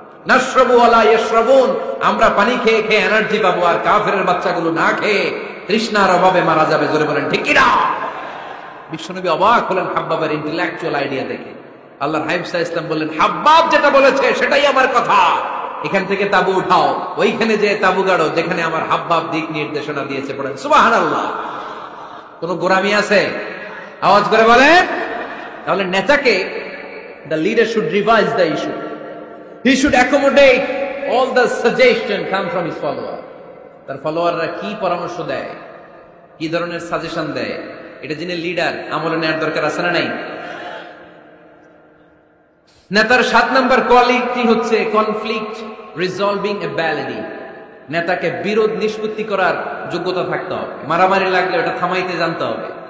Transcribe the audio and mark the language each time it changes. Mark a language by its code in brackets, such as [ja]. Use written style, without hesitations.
[ar] নাশরাবু ওয়ালা ইয়াশরাবুন, [bn] আমরা পানি খেয়ে খেয়ে এনার্জি পাবো, আর কাফেরের বাচ্চাগুলো না খেয়ে তৃষ্ণার অভাবে মারা যাবে। জোরে বলেন ঠিক কি না? বিশ্বনবী অবাক হলেন হাব্বাবের ইন্টেলেকচুয়াল আইডিয়া দেখে। আল্লাহর হাবিব সাল্লাল্লাহু আলাইহি ওয়াসাল্লাম বললেন, হাব্বাব যেটা বলেছে সেটাই আমার কথা, এখান থেকে তাবু উঠাও, ওইখানে যে তাবু গাড়ো যেখানে আমার হাব্বাব দিক নির্দেশনা দিয়েছে। পড়েন সুবহানাল্লাহ। কোন গোরামি আছে? আওয়াজ করে বলেন। তাহলে নেতাকে, [en] the leader should revise the issue. He should accommodate all the suggestion come from his follower. [bn] তার ফলোয়াররা কি পরামর্শ দেয়, কি ধরনের সাজেশন দেয়, এটা যিনি লিডার আমলে নেওয়ার দরকার আছে না নাই? নেতার 7 নম্বর কোয়ালিটি হচ্ছে কনফ্লিক্ট রিজলভিং এবিলিটি। নেতাকে বিরোধ নিষ্পত্তি করার যোগ্যতা থাকতে হবে। মারামারি লাগলে ওটা থামাইতে জানতে হবে।